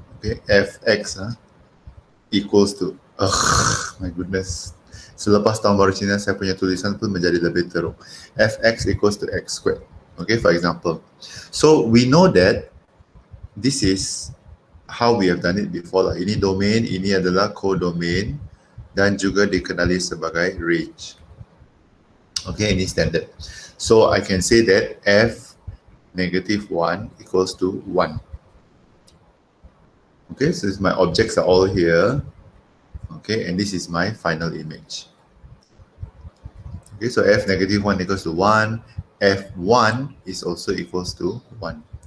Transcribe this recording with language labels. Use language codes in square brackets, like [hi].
[en] Okay, fx equals to my goodness. [ms] Selepas tahun baru Cina saya punya tulisan pun menjadi lebih teruk. [en] Fx equals to x squared. Okay, for example. So we know that this is how we have done it before lah. [ms] Ini domain, ini adalah codomain dan juga dikenali sebagai range. Okay, ini standard. [en] So I can say that f -1 equals to 1. Okay, so my objects are all here. Okay, and this is my final image. Okay, so f -1 equals to 1. f1 is also equals to 1.